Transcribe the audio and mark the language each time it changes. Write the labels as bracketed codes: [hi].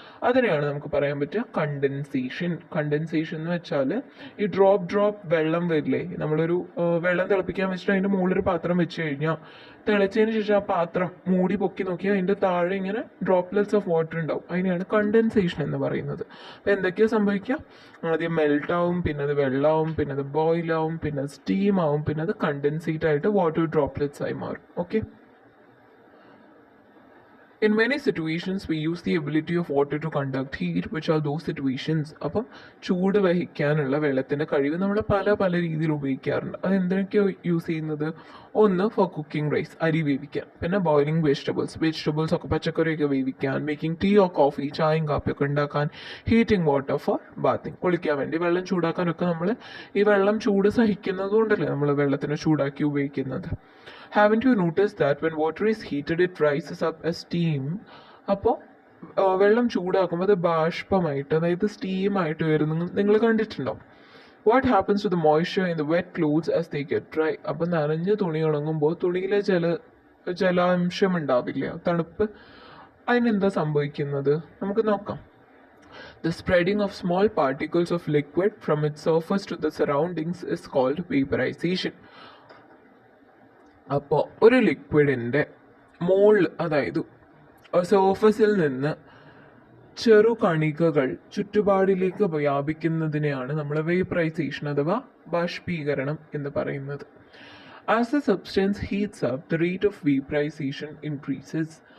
[ml] അതിനെയാണ് നമുക്ക് പറയാൻ പറ്റുക കണ്ടൻസേഷൻ. കണ്ടൻസേഷൻ എന്ന് വെച്ചാൽ ഈ ഡ്രോപ്പ് വെള്ളം വരില്ലേ, നമ്മളൊരു വെള്ളം തിളപ്പിക്കാൻ വെച്ചിട്ട് അതിൻ്റെ മുകളിലൊരു പാത്രം വെച്ച് കഴിഞ്ഞാൽ തിളച്ചതിന് ശേഷം ആ പാത്രം മൂടി പൊക്കി നോക്കിയാൽ അതിൻ്റെ താഴെ ഇങ്ങനെ [en] droplets of water [ml] ഉണ്ടാവും. അതിനെയാണ് കണ്ടൻസേഷൻ എന്ന് പറയുന്നത്. അപ്പോൾ എന്തൊക്കെയാണ് സംഭവിക്കുക? ആദ്യം മെൽറ്റ് ആവും, പിന്നെ അത് വെള്ളമാവും, പിന്നെ അത് ബോയിലാവും, പിന്നെ അത് സ്റ്റീം ആവും, പിന്നെ അത് കണ്ടൻസേറ്റ് ആയിട്ട് വാട്ടർ ഡ്രോപ്ലെറ്റ്സ് ആയി മാറും. Okay, [en] In many situations, we use the ability of water to conduct heat, which are those situations. [ml] അപ്പം ചൂട് വഹിക്കാനുള്ള വെള്ളത്തിൻ്റെ കഴിവ് നമ്മൾ പല പല രീതിയിൽ ഉപയോഗിക്കാറുണ്ട്. അത് എന്തൊക്കെയാണ് യൂസ് ചെയ്യുന്നത്? ഒന്ന് [en] for cooking rice, [ml] അരി വേവിക്കാൻ. പിന്നെ ബോയിലിംഗ് വെജിറ്റബിൾസ് ഒക്കെ പച്ചക്കറിയൊക്കെ വേവിക്കാൻ. [en] making tea or coffee, [ml] ചായയും കാപ്പിയൊക്കെ ഉണ്ടാക്കാൻ. [en] heating water for bathing, [ml] കുളിക്കാൻ വേണ്ടി. വെള്ളം ചൂടാക്കാനൊക്കെ നമ്മൾ ഈ വെള്ളം ചൂട് സഹിക്കുന്നത് കൊണ്ടല്ലേ നമ്മൾ വെള്ളത്തിനെ ചൂടാക്കി ഉപയോഗിക്കുന്നത്. [en] Haven't you noticed that when water is heated it rises up as steam? [ml] അപ്പോൾ വെള്ളം ചൂടാക്കുമ്പോൾ അത് ബാഷ്പമായിട്ട്, അതായത് സ്റ്റീമായിട്ട് വരുന്നത് നിങ്ങൾ കണ്ടിട്ടുണ്ടോ? [en] What happens to the moisture in the wet clothes as they get dry? [ml] അപ്പം നനഞ്ഞ തുണി ഉണങ്ങുമ്പോൾ തുണിയിലെ ജലാംശം ഉണ്ടാവില്ല, തണുപ്പ്. അതിനെന്താ സംഭവിക്കുന്നത്? നമുക്ക് നോക്കാം. [en] The spreading of small particles of liquid from its surface to the surroundings is called vaporization. [ml] അപ്പോൾ ഒരു ലിക്വിഡിൻ്റെ മോളിൽ, അതായത് സർഫസിൽ നിന്ന് ചെറു കണികകൾ ചുറ്റുപാടിലേക്ക് വ്യാപിക്കുന്നതിനെയാണ് നമ്മൾ വേപ്പറൈസേഷൻ അഥവാ ബാഷ്പീകരണം എന്ന് പറയുന്നത്. [en] As the substance heats up the rate of vaporization increases.